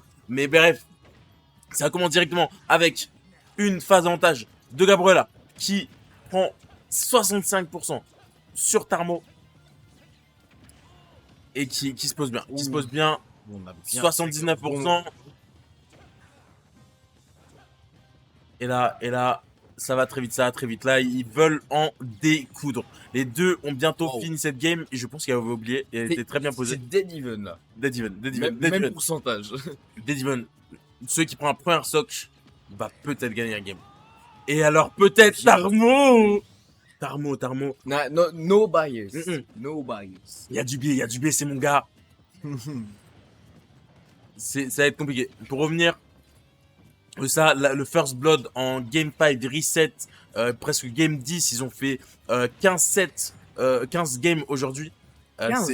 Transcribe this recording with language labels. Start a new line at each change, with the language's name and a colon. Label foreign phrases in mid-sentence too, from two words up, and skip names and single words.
French: Mais bref, ça commence directement avec une phase d'avantage de Gabriela qui prend 65% sur Tarmo et qui se pose bien. Qui se pose bien, On a bien 79%. Et là, ça va très vite, ça va très vite. Là, ils veulent en découdre. Les deux ont bientôt Oh. fini cette game. Et je pense qu'il avait oublié. Et elle était très bien posée. C'est
English: dead even
French: là. Dead even, dead even, Même, dead même even. pourcentage. Dead even. Celui qui prend un premier soc va peut-être gagner la game. Et alors, peut-être Tarmo. Tarmo. No bias. Mm-mm. No bias. Il y a du biais, c'est mon gars. Ça va être compliqué. Pour revenir, ça, le First Blood en Game 5, Reset, presque Game 10, ils ont fait 15 games aujourd'hui. 15?